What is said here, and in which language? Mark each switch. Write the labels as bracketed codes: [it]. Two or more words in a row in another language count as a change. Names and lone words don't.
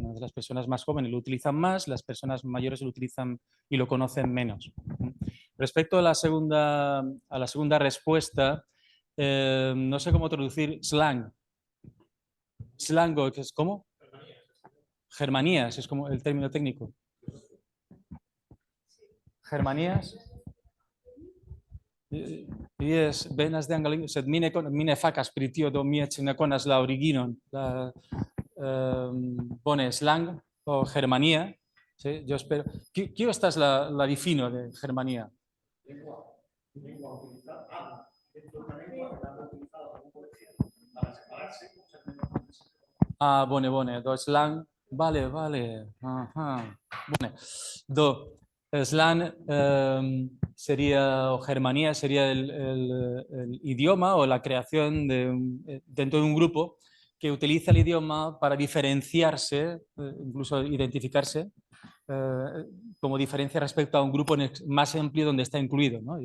[es] Las personas más jóvenes lo utilizan más, las personas mayores lo utilizan y lo conocen menos. Respecto a la segunda respuesta, no sé cómo traducir slang. Slango, que es ¿cómo? Germanías, es como el término técnico. Germanías. [eo] Yes, venas de anglio, sed mine facas pri tio, do mi eĉ ne konas la originon. Bone, slang o germanía. [es] Sí, yo espero. [eo] ¿Kio estas la difino de germanía? [es] Lengua utilizada dentro de una lengua, utilizada para separarse. [eo] Bone, do slang, vale. Aha. Bone. [es] Do slang sería, o germanía sería el idioma o la creación dentro de un grupo que utiliza el idioma para diferenciarse, incluso identificarse, como diferencia respecto a un grupo más amplio donde está incluido, ¿no?